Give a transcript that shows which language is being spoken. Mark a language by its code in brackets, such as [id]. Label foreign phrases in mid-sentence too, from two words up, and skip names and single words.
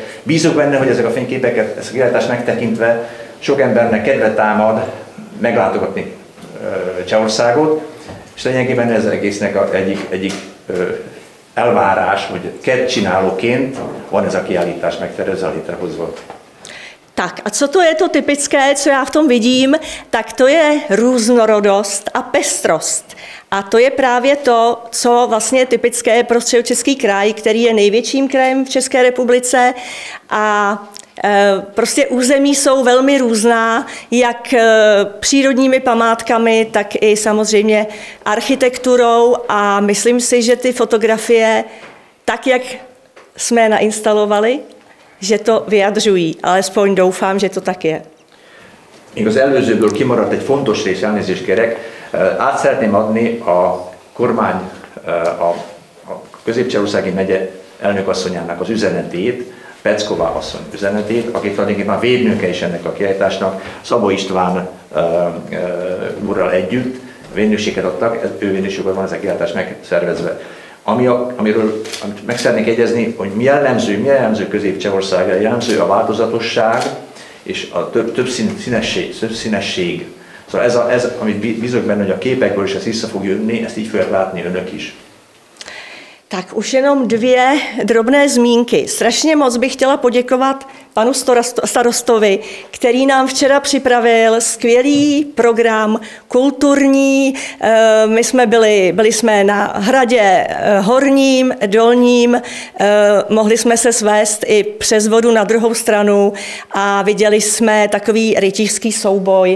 [hu] Bízok benne, hogy ezek a fényképeket, ezt a kiállítást megtekintve sok embernek kedve támad meglátogatni Csehországot, és lényegében ez egésznek egyik elvárás, hogy kedvcsinálóként van ez a kiállítás megtervezve, létrehozva. [cs] Tak a co to je to typické, co já v tom vidím, tak to je různorodost a pestrost. A to je právě to, co vlastně je typické pro Středočeský kraj, který je největším krajem v České republice a prostě území jsou velmi různá, jak přírodními památkami, tak i samozřejmě architekturou a myslím si, že ty fotografie, tak jak jsme je nainstalovali, že to vyjadřují, alespoň doufám, že to tak je. [hu] Még az előzőből kimaradt egy fontos rész, elnézést kérek. Át szeretném adni a kormány, a Közép-Csehországi megye elnökasszonyának az üzenetét, Pecková asszony üzenetét, aki tulajdonképpen védnöke is ennek a kiállításnak, Szabó István úrral együtt védnökséget adtak, ő védnökségben van ez a kiállítás megszervezve. Amiről meg szeretnék egyezni, hogy mi jellemző Közép-Csehországra, jellemző a változatosság és a több színesség. Szóval ez, amit bízok benne, hogy a képekből is ez vissza fog jönni, ezt így fogják látni önök is. [cs] Tak už jenom dvě drobné zmínky. Strašně moc bych chtěla poděkovat panu starostovi, který nám včera připravil skvělý program kulturní. My jsme byli jsme na hradě Horním, Dolním, mohli jsme se svést i přes vodu na druhou stranu a viděli jsme takový rytířský souboj.